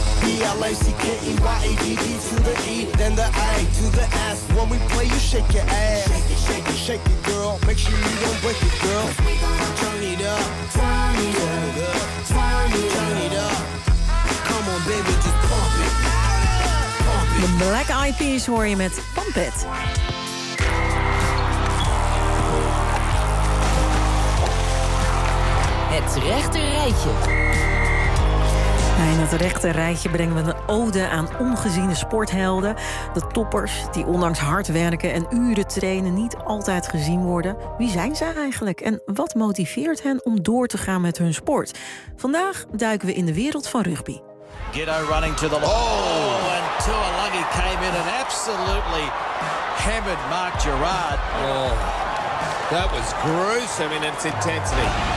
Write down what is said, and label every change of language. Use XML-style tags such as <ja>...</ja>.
<en>B-L-A-C-K-E-Y-A-D-D to the E, then the A to the S. When we play, you shake your ass. Shake it, shake it, shake it, girl. Make sure you don't break it, girl. Turn it up, turn it up, turn it up, turn it up. Come on, baby, just pump it.</en> <nl>De Black Eyed Peas hoor je met Pump It. Het rechte rijtje. In het rechte rijtje brengen we een ode aan ongeziene sporthelden. De toppers die ondanks hard werken en uren trainen niet altijd gezien worden. Wie zijn ze eigenlijk en wat motiveert hen om door te gaan met hun sport? Vandaag duiken we in de wereld van rugby.</nl> <en>Giddo running to the line. Oh, and Tua Lungi came in and absolutely hammered Mark Gerrard. Oh, that was gruesome in its intensity.</en>